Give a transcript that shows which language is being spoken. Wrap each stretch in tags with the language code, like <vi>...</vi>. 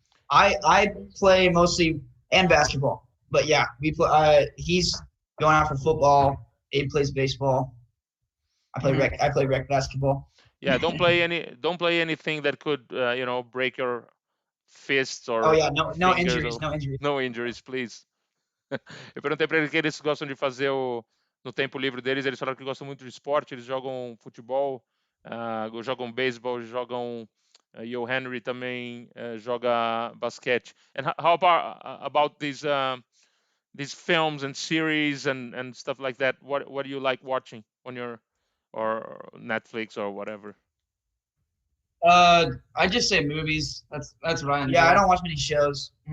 <en>I play mostly and basketball, but yeah, we play. He's going out for football. Abe plays baseball. I play rec basketball. Yeah, don't play anything that could break your fists or no injuries, no injuries, please.</en> <pt>Eu perguntei para eles o que eles gostam de fazer no tempo livre deles. Eles falaram que gostam muito de esporte. Eles jogam futebol, jogam beisebol, jogam. E o Henry também joga basquete.</pt> <en>And how about these films and series and stuff like that? What do you like watching on your or Netflix or whatever? I just say movies. That's what I enjoy. Yeah, I don't watch many shows.</en>